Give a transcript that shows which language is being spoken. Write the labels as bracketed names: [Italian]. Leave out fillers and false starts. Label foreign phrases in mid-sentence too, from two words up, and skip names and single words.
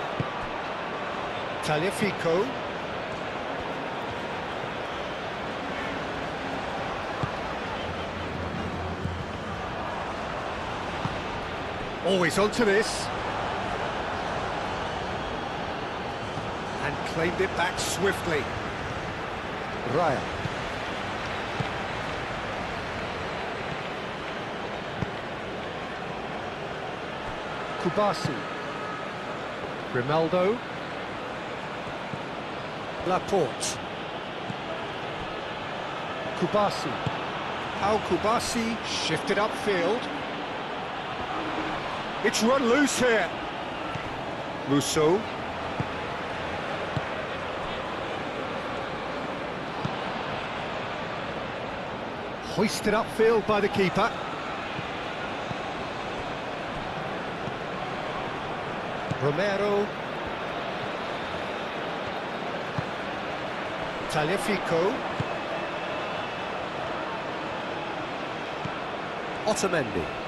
[English] Tagliafico. Always onto this. And claimed it back swiftly. Raya. Kubasi. Grimaldo. Laporte. Kubasi. How Kubasi shifted upfield. It's run loose here. Rousseau. Hoisted upfield by the keeper. Romero. Tagliafico. Otamendi.